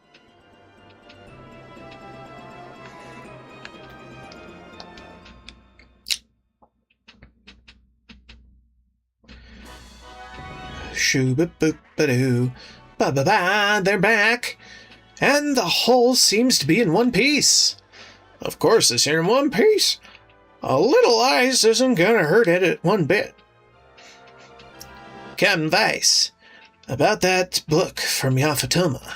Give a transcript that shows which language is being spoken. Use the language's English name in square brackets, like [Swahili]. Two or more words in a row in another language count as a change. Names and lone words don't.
[English] Shoo-ba-boop-ba-doo. Ba-ba-ba, they're back! And the hull seems to be in one piece. Of course it's in one piece. A little ice isn't gonna hurt it one bit. Captain Weiss, about that book from Yafatoma.